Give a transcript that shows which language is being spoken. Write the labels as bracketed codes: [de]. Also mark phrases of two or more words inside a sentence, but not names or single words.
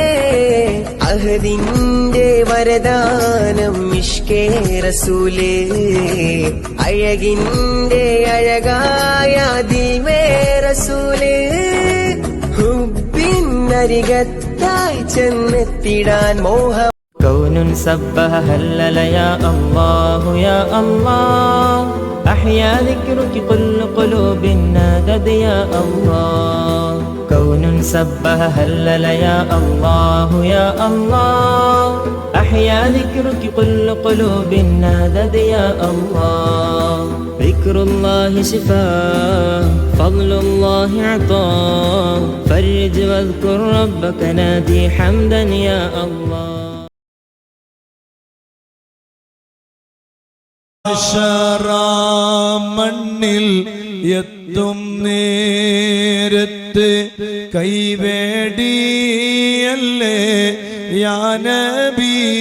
[ml] അഹദിന്റെ വരദാനം [ur] عشق رسول, [ml] അഴകിന്റെ അഴകായ ദിൽമേ റസൂലേ. ഹുബ്ബിനരികത്തായി ചെന്നെത്തിടാൻ മോഹം. [ar] كون سبح هلل يا الله يا الله. أحيا ذكرك كل قلوب نادت يا الله. كون سبح هلل يا الله يا الله. أحيا ذكرك كل قلوب نادت يا الله. ذكر الله شفاء فضل الله عطاء. فرج واذكر ربك نادي حمدا يا الله. [ml] മണ്ണിൽ എത്തും നേരത്ത് കൈവേടിയല്ലേ [ar] يا نبي.